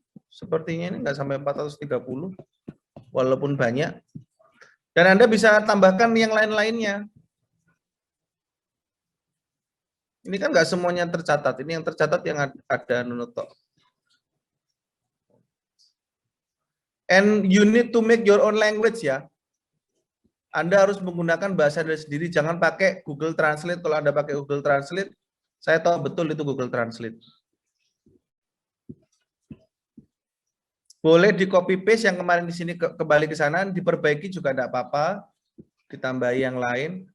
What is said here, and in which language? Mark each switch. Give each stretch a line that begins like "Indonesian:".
Indonesian: Sepertinya ini nggak sampai 430, walaupun banyak. Dan Anda bisa tambahkan yang lain-lainnya. Ini kan nggak semuanya tercatat. Ini yang tercatat yang ada Nunoto.
English: And you need to make your own language ya.
Indonesian: Anda harus menggunakan bahasa Anda sendiri, jangan pakai Google Translate. Kalau Anda pakai Google Translate, saya tahu betul itu Google Translate. Boleh di copy paste yang kemarin di sini kembali ke sana, diperbaiki juga tidak apa-apa, ditambahi yang lain.